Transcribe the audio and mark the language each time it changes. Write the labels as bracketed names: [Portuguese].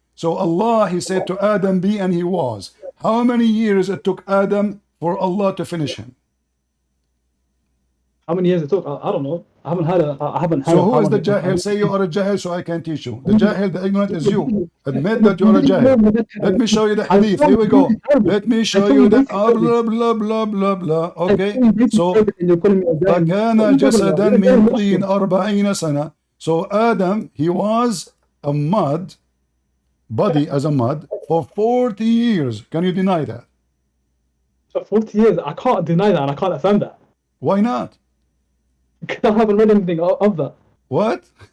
[English] So Allah, he said to Adam, be, and he was. How many years it took Adam for Allah to finish him? How many years it took? I don't know. I haven't heard. So who is the jahil? Say you are a jahil so I can teach you. The jahil, the ignorant is you. Admit that you are a jahil. Let me show you the hadith. Here we go. Let me show you the blah blah blah blah blah. Okay. So [Arabic] فكان جسدا من طين 40 سنة. [English] So Adam, he was a mud, body as a mud for 40 years. Can you deny that? For 40 years, I can't deny that and I can't affirm that. Why not? Because I haven't read anything of that. What?